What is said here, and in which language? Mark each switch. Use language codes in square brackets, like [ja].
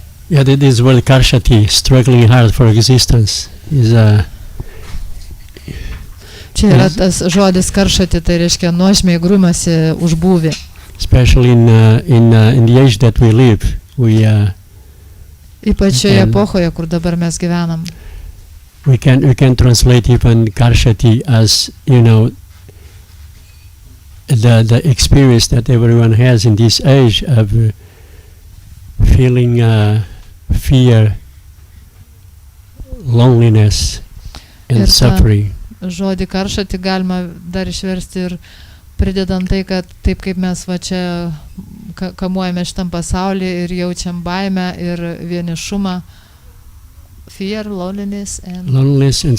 [en] Yeah, this word karshati, struggling hard for existence, is [lt] Čia yra tas žodis karšati, tai reiškia nuožmiai grumasi už būvį. [en] especially in the age that we live. [lt] Ypač šioje epochoje, kur dabar mes gyvenam. [en] We can translate even karshati as, the experience that everyone has in this age of feeling fear, loneliness, and suffering. [lt] Žodį karšati galima dar išversti ir pridedant tai, kad taip kaip mes va čia kamuojame šitam pasaulį ir jaučiam baimę ir vienišumą, [en] fear, loneliness and